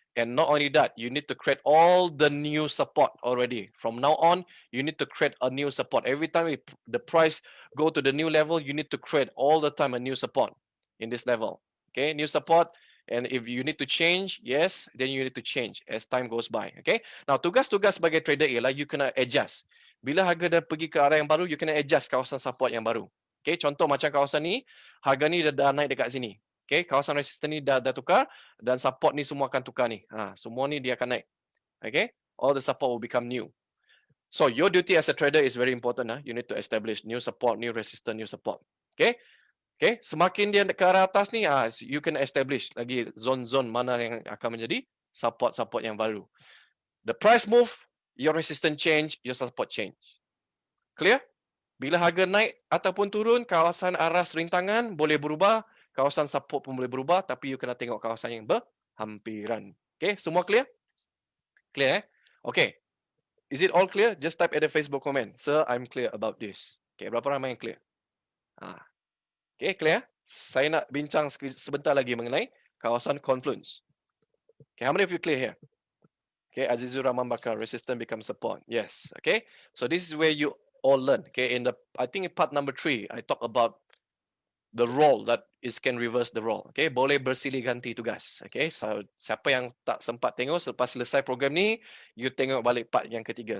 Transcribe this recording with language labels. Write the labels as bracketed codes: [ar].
[en] And not only that, you need to create all the new support already. From now on, you need to create a new support. Every time the price go to the new level, you need to create all the time a new support in this level. Okay, new support. And if you need to change, yes, then you need to change as time goes by. Okay. [ms] Now, tugas-tugas sebagai trader ialah you kena adjust. Bila harga dah pergi ke arah yang baru, you kena adjust kawasan support yang baru. Okay, contoh macam kawasan ni, harga ni dah naik dekat sini. Okay, kawasan resisten ni dah tukar dan support ni semua akan tukar ni. Semua ni dia akan naik. [en] Okay, all the support will become new. So your duty as a trader is very important. You need to establish new support, new resistance, new support. Okay, okay. [ms] Semakin dia ke arah atas ni, [en] you can establish [ms] lagi zone-zone mana yang akan menjadi support-support yang baru. [en] The price move, your resistance change, your support change. Clear? [ms] Bila harga naik ataupun turun, kawasan aras rintangan boleh berubah. Kawasan support pun boleh berubah, tapi you kena tengok kawasan yang berhampiran. [en] Okay, [ms] semua clear? Clear, eh? [en] Okay. Is it all clear? Just type at the Facebook comment. Sir, I'm clear about this. Okay, [ms] berapa ramai yang clear? [en] Okay, clear? [ms] Saya nak bincang sebentar lagi mengenai kawasan confluence. [en] Okay, how many of you clear here? Okay, Azizur Rahman Bakar, resistance becomes support. Yes, okay. So this is where you all learn. Okay, I think in part number 3, I talk about the role that is can reverse the role. [ms] Okay, boleh bersilih ganti tugas. Okay, so siapa yang tak sempat tengok selepas selesai program ni, you tengok balik part yang ketiga.